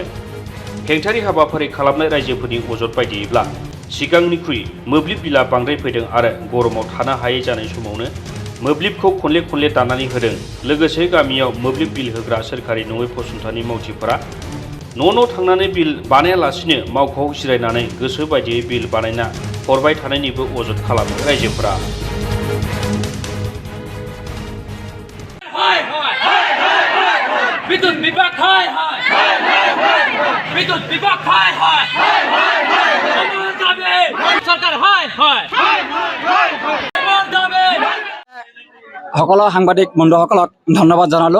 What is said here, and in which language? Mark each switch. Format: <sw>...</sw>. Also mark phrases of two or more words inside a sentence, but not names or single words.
<brx>हेंथायारि हाबाफारि खालामनाय रायजोफोरनि अजद बायदियैब्ला सिगांनिख्रुइ मोब्लिब बिला बांद्राय फैदों आरो गरमाव थानो हायै जानाय समावनो मोब्लिबखौ खनले खनले दाननानै होदों। लोगोसे गामियाव मोब्लिब बिल होग्रा सोरखारि नङै फसंथाननि मावथिफोरा न' थांनानै बिल बानायालासिनो मावख'आव जिरायनानै गोसो बायदियै बिल बानायना हरबाय थानायनिबो अजद खालामो रायजोफोरा।</brx> <as>বিদ্যুৎ বিভাগ বিদ্যুৎ বিভাগ সরকার সকলো সাংবাদিক বন্ধুসকলক ধন্যবাদ জনালো।</as>